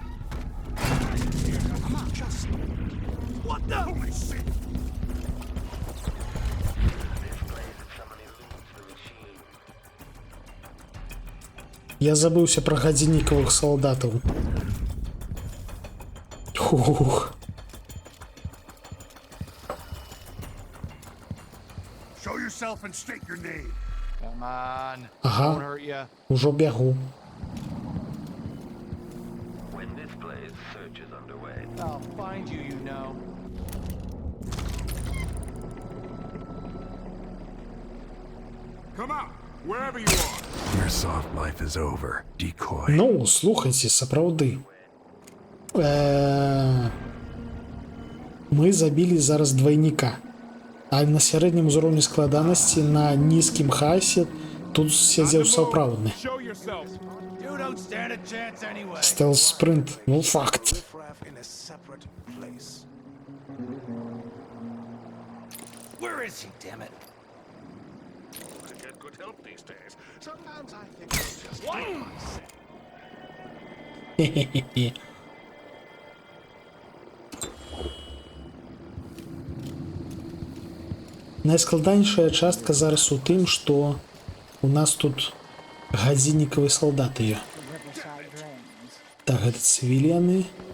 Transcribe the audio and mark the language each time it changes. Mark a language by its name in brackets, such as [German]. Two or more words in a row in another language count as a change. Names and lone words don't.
[Belarusian] Я забыўся пра гадзіннікавых салдатаў. Ух. [English] Show yourself and state your name. Come on. [Belarusian] Ага, [English] Won't hurt ya. [Belarusian] ужо бягу. [English] When this blaze search is underway. I'll find you, you know. Come out, wherever you are. Your soft life is over, decoy. [Belarusian] Ну, слухайце, сапраўды. Мы забілі зараз двайніка. А на сярэднім узроўні складанасці на нізкім хаосе тут сядзеў сапраўдны. Стелс-спринт, ну факт. [English] Where is he, damn it? I get good help these days. Sometimes I think it's just myself. Хе-хе-хе. [Belarusian] Найскладанейшая частка зараз у тым, што у нас тут гадзіннікавыя салдаты. Так, гэта цывільяны.